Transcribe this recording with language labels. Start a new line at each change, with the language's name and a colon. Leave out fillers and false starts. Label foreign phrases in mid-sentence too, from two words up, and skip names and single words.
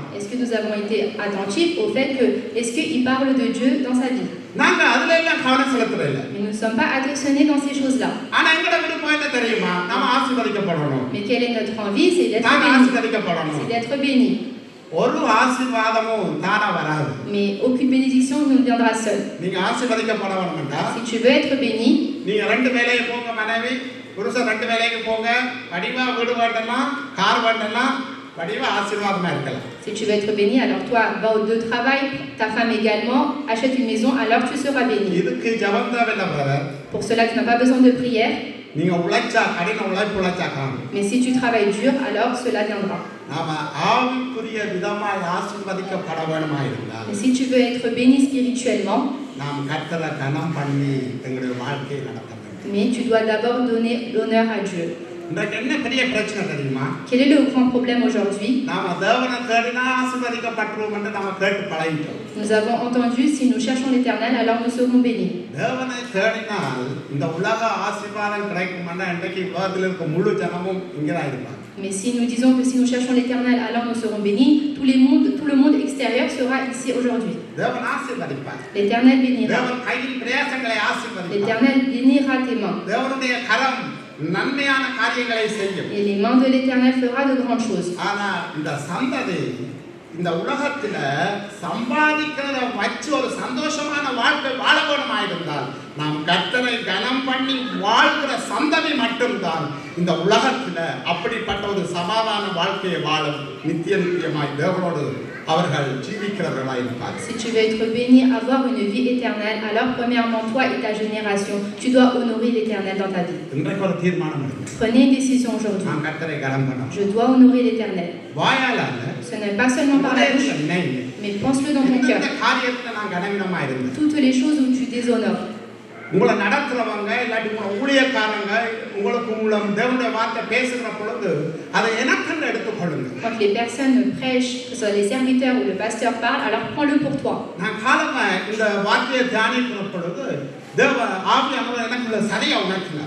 French: Est-ce que nous avons été attentifs au fait que est-ce qu'il parle de Dieu dans sa vie?
Tamil: நாங்க அதுல எல்லாம் கவனம் செலுத்துறதில்லை.
French: Mais nous ne sommes pas attentionnés dans ces choses-là.
Tamil: ஆனா எங்கட விருப்பம் என்ன தெரியுமா? நாம ஆசீர்வதிக்கப்படணும்.
French: Mais quelle est notre envie? C'est d'être
Tamil: நாம
French: béni.
Tamil: ஆசீர்வதிக்கப்படணும்.
French: C'est d'être béni.
Tamil: ஒரு ஆசீர்வாதமும் தானா வராது.
French: Mais aucune bénédiction ne viendra seule.
Tamil: நீங்க ஆசீர்வதிக்கப்படணும்னா
French: Si tu veux être béni,
Tamil: நீங்க ரெண்டு வேலைக்கு போங்க மனைவி புருஷன் ரெண்டு வேலைக்கு போங்க வடிவா வீடு வேண்டலாம் கார் வேண்டலாம் வடிவா ஆசீர்வாதமா இருக்கலாம்.
French: si tu veux être béni, alors toi va au deux travail, ta femme également, achète une maison, alors tu seras béni.
Tamil: இதுக்கு ஜெபம் தேவையில்லை பிரதர்.
French: Pour cela tu n'as pas besoin de prière.
Tamil: நீங்க உழைச்சா கடின உழைப்பு உழைச்சா காணும்.
French: Mais si tu travailles dur, alors cela viendra.
Tamil: நாம ஆவிக்குரிய விதமாய் ஆசீர்வதிக்கப்பட வேணுமா இருந்தால்
French: Mais si tu veux être béni spirituellement,
Tamil: நாம் கர்த்தரை கனம் பண்ணி எங்களுடைய வாழ்க்கையை நடத்த வேண்டும்.
French: mais tu dois d'abord donner l'honneur à Dieu.
Tamil: இன்றைக்கு என்ன பெரிய பிரச்சனை தெரியுமா?
French: Quel est le grand problème aujourd'hui?
Tamil: நாம தேவனை தேடினா ஆசீர்வதிக்கப்பட்டுருவோம் என்று நாம கேட்டு பழகிட்டோம்.
French: Nous avons entendu si nous cherchons l'Éternel, alors nous serons bénis.
Tamil: தேவனை தேடினால் இந்த உலக ஆசீர்வாதம் கிடைக்கும்னா இன்றைக்கு உலகத்தில் இருக்க முழு ஜனமும் இங்கதான் இருப்பாங்க.
French: Mais si nous disons que si nous cherchons l'Éternel, alors nous serons bénis, tout le monde extérieur sera ici aujourd'hui.
Tamil: தேவன் ஆசீர்வதிப்பார்.
French: L'Éternel bénira.
Tamil: தேவன் கையின் பிரயாசங்களை ஆசீர்வதிப்பார்.
French: L'Éternel bénira tes mains.
Tamil: தேவனுடைய கரம் நன்மையான காரியங்களை செய்யும்.
French: Et les mains de l'Éternel fera de grandes choses.
Tamil: ஆனா இந்த சந்ததி இந்த உலகத்துல சம்பாதிக்கிறத வச்சு ஒரு சந்தோஷமான வாழ்க்கை வாழ வேணுமாயிருந்தால் நாம் கர்த்தரை கனம் பண்ணி வாழ்கிற சந்ததி மட்டும்தான் இந்த உலகத்துல அப்படிப்பட்ட ஒரு சமாதான வாழ்க்கையை வாழும் நித்தியமாய் தேவனோடு அவர்கள் ஜீவிக்கிறவர்களாய் இருப்பார்கள்.
French: Si tu veux être béni, avoir une vie éternelle, alors premièrement toi et ta génération, tu dois honorer l'Éternel dans ta vie.
Tamil: இன்றைக்கு ஒரு தீர்மானம் எடுங்க.
French: Prenez une décision aujourd'hui.
Tamil: நான் கர்த்தரை கனம் பண்ணணும்.
French: Je dois honorer l'Éternel.
Tamil: வாயால அல்ல.
French: Ce n'est pas seulement par la bouche, mais pense-le dans ton cœur.
Tamil: இந்த காரியத்துல நான் கனவீனமா இருந்தேன்.
French: Toutes les choses où tu déshonores.
Tamil: உங்களை நடத்துறவங்க இல்லாட்டி உங்களை ஊழியக்காரங்க உங்களுக்கு மூலம் தேவனுடைய வார்த்தை பேசுகிற பொழுது அதை எனக்கென்று எடுத்துக்கொள்ளுங்க.
French: Quand les personnes prêchent, que ce soit les serviteurs ou le pasteur parle, alors prends-le pour toi.
Tamil: நான் காலமா இந்த வார்த்தையை தியானிக்கிற பொழுது தேவ ஆவியானவர் எனக்குள்ள சரியா உணர்த்தினார்.